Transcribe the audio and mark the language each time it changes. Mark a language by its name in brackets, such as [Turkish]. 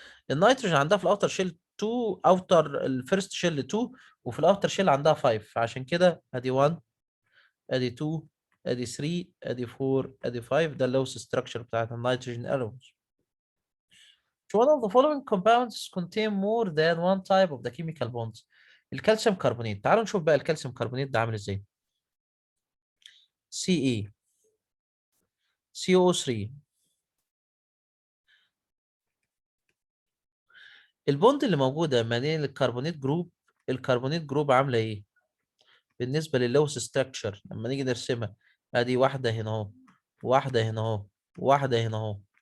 [Arabic] النيتروجين عندها في الاوتر شيل 2، اوتر الفيرست شيل 2 وفي الاوتر شيل عندها 5، فعشان كده ادي 1 ادي 2 ادي 3 ادي 4 ادي 5. ده اللوس ستراكشر بتاعت النيتروجين اتومز. [English] One of the following compounds contain more than one type of the chemical bonds. [Arabic] الكالسيوم كربونيت. تعالوا نشوف بقى الكالسيوم كربونيت ده عامل ازاي. [English] Ce CO3. [Arabic] البوند اللي موجوده ما بين الكربونيت جروب، الكربونيت جروب عامله ايه بالنسبه لللوس ستراكشر لما نيجي نرسمها؟ ادي واحده هنا اهو، واحده هنا اهو، واحده هنا اهو.